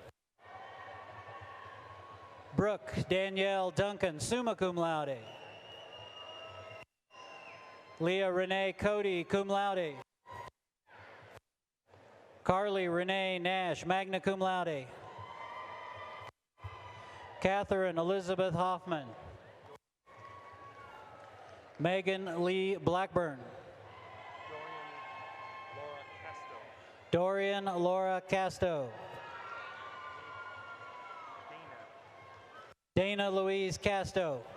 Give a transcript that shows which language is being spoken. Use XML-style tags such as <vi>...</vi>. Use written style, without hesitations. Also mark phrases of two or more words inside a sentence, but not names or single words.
<en>Brooke Danielle Duncan,</en> <la>summa cum laude.</la> <en>Leah Renee Cody,</en> <la>cum laude.</la> <en>Carly Renee Nash,</en> <la>magna cum laude.</la> <en>Catherine Elizabeth Hoffman. Megan Lee Blackburn. Dorian Laura Casto. Dana Louise Casto.</en>